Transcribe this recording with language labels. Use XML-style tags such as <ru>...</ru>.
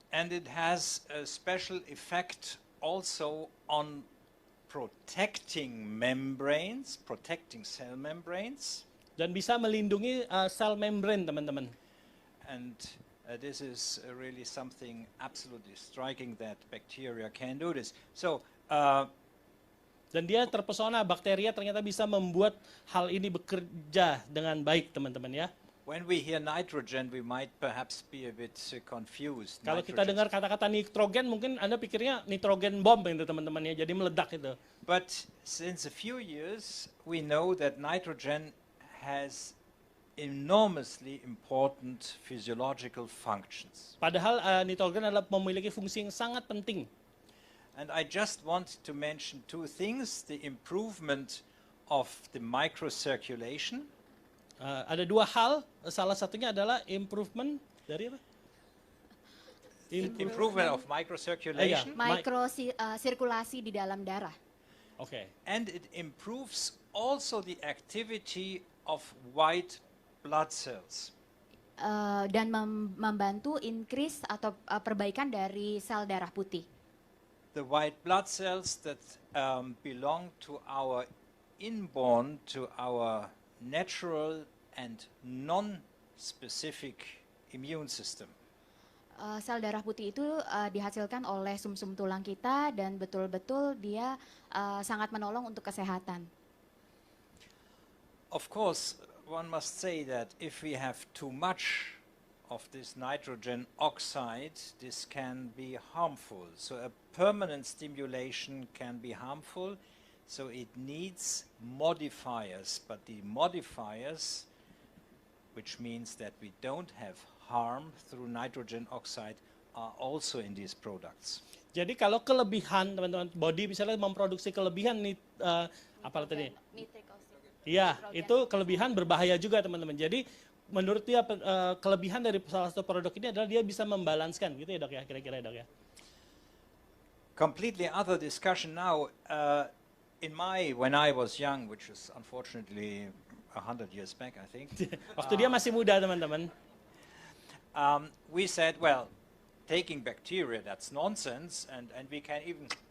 <en>And it has a special effect also on protecting membranes, protecting cell membranes.</en> <id>Dan bisa melindungi sel membrane teman-teman.</id> <en>And this is really something absolutely striking that bacteria can do this. So</en> <id>dan dia terpesona, bakteria ternyata bisa membuat hal ini bekerja dengan baik teman-teman ya.</id> <en>when we hear nitrogen, we might perhaps be a bit confused.</en> <id>Kalau kita dengar kata-kata nitrogen, mungkin Anda pikirnya nitrogen bomb itu teman-teman ya, jadi meledak itu.</id> <en>But since a few years, we know that nitrogen has enormously important physiological functions.</en> <id>Padahal nitrogen adalah memiliki fungsi yang sangat penting.</id> <en>And I just want to mention two things, the improvement of the microcirculation.</en> <id>Ada dua hal, salah satunya adalah improvement dari apa?</id> <en>Improvement of microcirculation.</en> <id>Sirkulasi di dalam darah.</id> <en>Okay. And it improves also the activity of white blood cells.</en> <id>Dan membantu increase atau perbaikan dari sel darah putih.</id> <en>The white blood cells that belong to our inborn, to our natural and non-specific immune system.</en> <id>Sel darah putih itu dihasilkan oleh sumsum tulang kita dan betul-betul dia sangat menolong untuk kesehatan.</id> <en>Of course, one must say that if we have too much of this nitrogen oxide, this can be harmful. So a permanent stimulation can be harmful. So it needs modifiers, but the modifiers, which means that we don't have harm through nitrogen oxide, are also in these products.</en> <id>Jadi kalau kelebihan teman-teman body misalnya memproduksi kelebihan apa tadi? Iya, itu kelebihan berbahaya juga teman-teman. Jadi menurut dia kelebihan dari salah satu produk ini adalah dia bisa membalanskan gitu ya dok ya, kira-kira dok ya.</id> <en>Completely other discussion now. When I was young, which is unfortunately 100 years back, I think.</en> <id>Waktu dia masih muda teman-teman.</id> <en>We said, well, taking bacteria, that's nonsense, and we can even.</en>